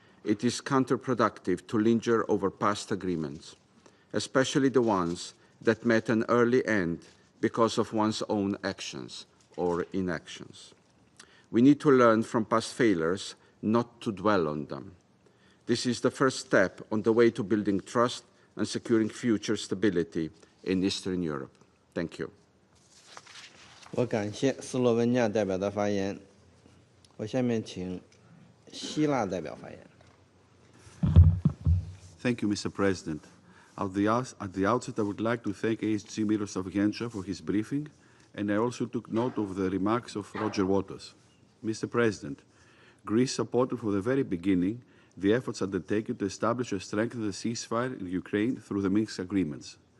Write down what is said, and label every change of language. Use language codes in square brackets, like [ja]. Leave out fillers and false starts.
[en] it is counterproductive to linger over past agreements, especially the ones that met an early end because of one's own actions or inactions. We need to learn from past failures, not to dwell on them. This is the first step on the way to building trust and securing future stability in Eastern Europe. Thank you. [zh] 我感谢斯洛文尼亚代表的发言。我下面请希腊代表发言。 [en] Thank you, Mr. President. At the outset, I would like to thank AHG Miroslav Genscher for his briefing, and I also took note of the remarks of Roger Waters. Mr. President, Greece supported from the very beginning the efforts undertaken to establish and strengthen the ceasefire in Ukraine through the Minsk agreements.